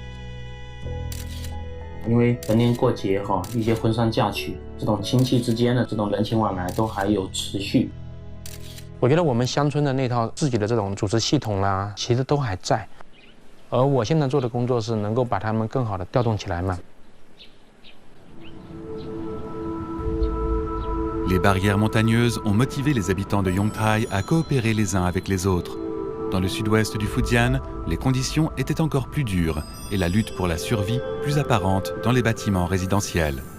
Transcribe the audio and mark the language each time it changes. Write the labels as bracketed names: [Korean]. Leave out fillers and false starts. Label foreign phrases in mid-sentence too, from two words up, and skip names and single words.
[Chinese] 因为逢年过节哈，一些婚丧嫁娶，这种亲戚之间的这种人情往来都还有持续。我觉得我们乡村的那套自己的这种组织系统啦，其实都还在。而我现在做的工作是能够把他们更好的调动起来嘛。 [French] Les barrières montagneuses ont motivé les habitants de Yongtai à coopérer les uns avec les autres. Dans le sud-ouest du Fujian, les conditions étaient encore plus dures et la lutte pour la survie plus apparente dans les bâtiments résidentiels.